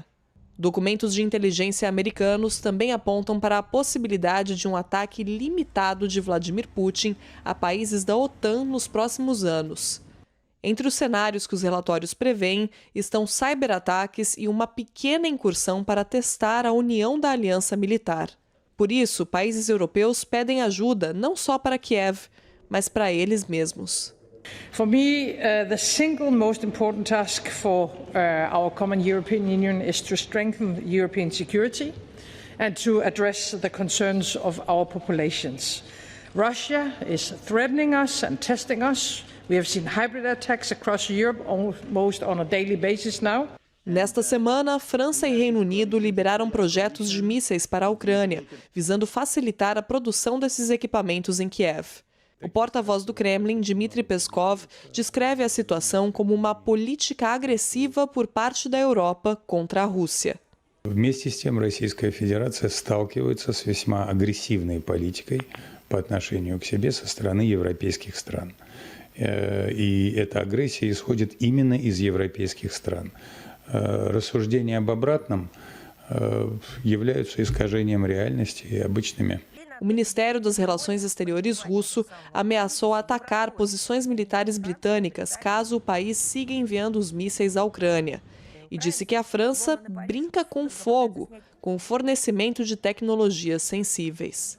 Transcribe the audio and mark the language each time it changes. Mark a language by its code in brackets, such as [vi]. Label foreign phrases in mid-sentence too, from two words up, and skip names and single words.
[pt] Documentos de inteligência americanos também apontam para a possibilidade de um ataque limitado de Vladimir Putin a países da OTAN nos próximos anos. Entre os cenários que os relatórios prevêem estão cyberataques e uma pequena incursão para testar a união da aliança militar. Por isso, países europeus pedem ajuda não só para Kiev, mas para eles mesmos. [en] For me, the single most important task for our common European Union is to strengthen European security and to address the concerns of our populations. Russia is threatening us and testing us. We have seen hybrid attacks across Europe almost on a daily basis now. [pt] Nesta semana, França e Reino Unido liberaram projetos de mísseis para a Ucrânia, visando facilitar a produção desses equipamentos em Kiev. O porta-voz do Kremlin, Dmitry Peskov, descreve a situação como uma política agressiva por parte da Europa contra a Rússia. [ru] Вместе с тем Российская Федерация сталкивается с весьма агрессивной политикой по отношению к себе со стороны европейских стран. И эта агрессия исходит именно из европейских стран. Рассуждения об обратном являются искажением реальности и обычными. [pt] O Ministério das Relações Exteriores russo ameaçou atacar posições militares britânicas caso o país siga enviando os mísseis à Ucrânia. E disse que a França brinca com fogo, com o fornecimento de tecnologias sensíveis.